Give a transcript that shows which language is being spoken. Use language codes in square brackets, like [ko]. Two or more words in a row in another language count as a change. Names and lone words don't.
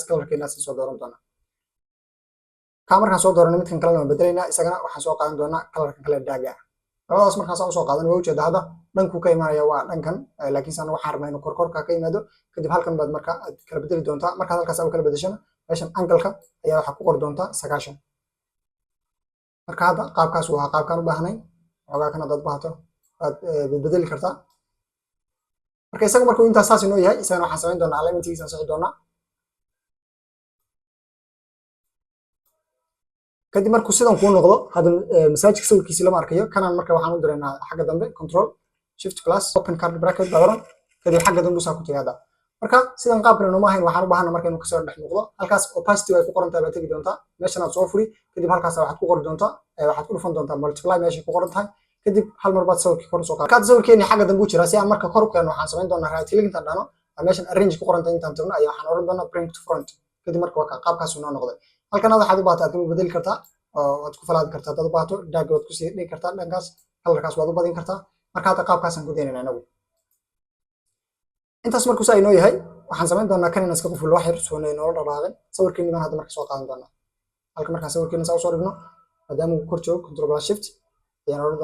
[so] colorkeena soo dooran doona markaan soo doorano midkan kale waan bedelayna isagana waxaan soo qaadan doonaa colorkan kale daaga labadaas markaan soo qaadan waa ujeeda hadda dhanku ka imaanaya waa dhankan laakiin san waxaan rabnaa inuu korkorka ka yimaado kadib halkan baad marka kala bedeli doontaa marka halkaas aad kala bedeshana meeshan angle-ka ayaa waxa ku qor doontaa 9 marka hadda qaabkaas waa qaabkan u baahnay xogaa kana dad baahato aad bedeli kartaa marka isaga markuu inta saas inoo yahay isagana waxaan samayn doonaa alignmentigiisa aan saxi doonaa kadib markuu sidan ku noqdo hadda masaajidka sawirkiisa lama arkayo kanaan marka waxaan u direynaa xagga dambe [en] control shift plus open card bracket [so] badaran kadib xagga dambe saa ku tagaada marka sidan qaabkan inoo ma ahayn waxaan u baahanaa marka inuu ka soo dhex muuqdo halkaas opacity ay ku qoran tahay baad tagi doontaa meeshan aad soo furi kadib halkaas waxaad ku qori doontaa waxaad ku dhufan doontaa multiply meesha ku qoran tahay kadib hal mar baad sawirkii kor soo qaad sawirkeeni xagga dambe u jira si aan marka kor u keeno waxaan samayn doonaa [en] right click [so] inta dhano meeshan arrange ku qoranta intaan tagno ayaa waxaan oran doonaa [en] bring to front [so] kadib marka waa qaabkaas noo noqday halkan waxaad u baahataa aad ku bedeli kartaa oo waad ku falaadi kartaa dad u baahato daag waad ku sii dhigi kartaa dhankaas kalarkaas waad u badin kartaa marka hadda qaabkaasaan ku daynayna inagu intaas markuu saa inoo yahay waxaan samayn doonaa kan inaan iska qufullo wax yar soonay noola dhaqaaqin sawirkeeni baan hadda marka soo qaadan doonaa halka markaan sawirkeeni saa usoo dhigno maadaama uu kor joogo [en] control plus shift [so] ayaan oran